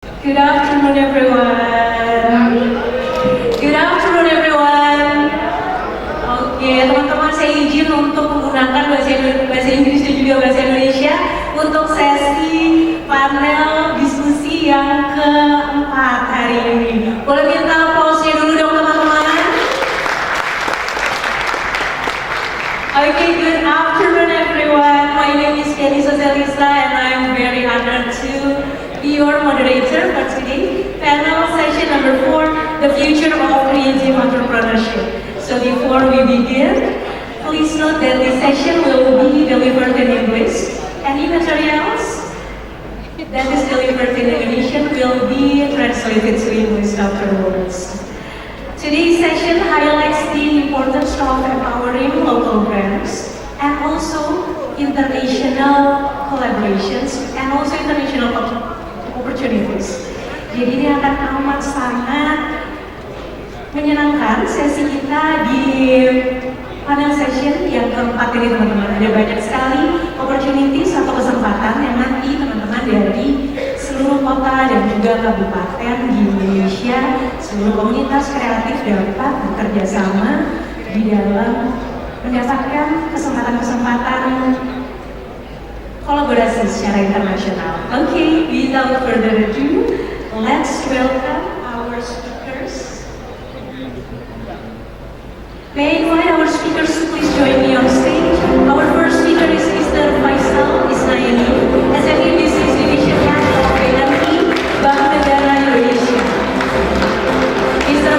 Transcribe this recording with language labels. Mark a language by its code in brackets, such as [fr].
[en] Good afternoon, everyone. Good afternoon, everyone. [id] Oke, teman-teman, saya izin untuk menggunakan bahasa Inggris dan juga bahasa Indonesia untuk sesi panel diskusi yang keempat hari ini. Boleh minta aplausnya dulu dong, teman-teman. [en] Okay, good afternoon, everyone. My name is Kelly Socialista and I am very honored to be your moderator for today's panel session number 4, the future of creative entrepreneurship. So before we begin, please note that this session will be delivered in English. Any materials that is delivered in Indonesian will be translated to English afterwards. Today's session highlights the importance of empowering local brands and also international collaborations and also international opportunities. [id] Jadi ini akan amat sangat menyenangkan sesi kita di [en] panel session [id] yang keempat ini, teman-teman. Ada banyak sekali opportunities atau kesempatan yang nanti teman-teman dari seluruh kota dan juga kabupaten di Indonesia, seluruh komunitas kreatif dapat bekerja sama di dalam mendapatkan kesempatan-kesempatan kolaborasi secara internasional. [en] Okay, without further ado, let's welcome our speakers. May I invite our speakers to please join me on stage. Our first speaker is Mr. Faisal Isnayani, SME Business Division Head of BNI, Bank Negara Indonesia. Mr.